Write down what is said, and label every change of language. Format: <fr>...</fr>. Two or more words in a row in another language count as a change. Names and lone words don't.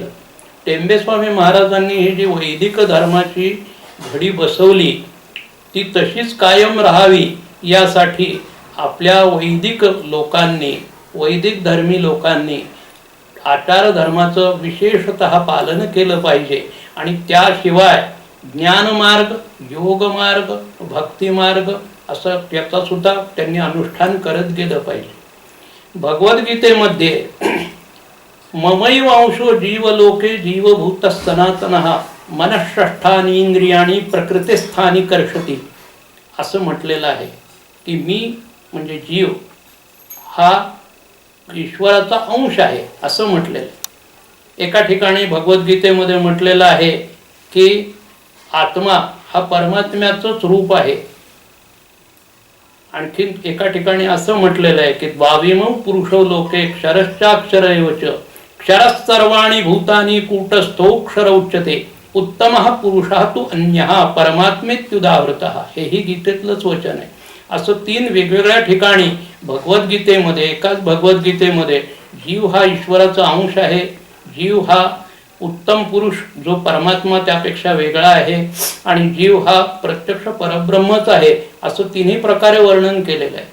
<mr>टेंबे स्वामी महाराजांनी ही जी वैदिक धर्माची घडी बसवली ती तशीच कायम राहावी यासाठी आपल्या वैदिक लोकांनी, वैदिक धर्मी लोकांनी आचार धर्माचं विशेषतः पालन केलं पाहिजे आणि त्याशिवाय ज्ञानमार्ग, योगमार्ग, भक्तिमार्ग असं त्याचा सुद्धा त्यांनी अनुष्ठान करत गेलं पाहिजे। भगवद्गीतेमध्ये</mr> <sa>ममैवांशो जीवलोके जीवभूत सनातनः मनःषष्ठानि इंद्रियाणि प्रकृतिस्थानी कर्षति</sa> <mr>असं म्हटलेलं आहे की मी म्हणजे जीव हा ईश्वराचा अंश आहे असं म्हटलेलं आहे। एका ठिकाणी भगवद्गीतेमध्ये म्हटलेलं आहे की आत्मा हा परमात्म्याचंच रूप आहे। आणखीन एका ठिकाणी असं म्हटलेलं आहे की</mr> <sa>द्वाविमौ पुरुषो लोके क्षरश्चाक्षर एव च क्षरः सर्वाणि भूतानि कूटस्थोक्षर उच्यते उत्तमः पुरुषः तु अन्यः परमात्मेत्युदाहृतः।</sa> <mr>हेही गीतेतलंच वचन आहे। असं 3 वेगवेगळ्या ठिकाणी भगवद्गीतेमध्ये, एकाच भगवद्गीतेमध्ये जीव हा ईश्वराचा अंश आहे, जीव हा उत्तम पुरुष जो परमात्मा त्यापेक्षा वेगळा आहे आणि जीव हा प्रत्यक्ष परब्रह्मच आहे असं 3ही प्रकारे वर्णन केलेलं आहे।</mr>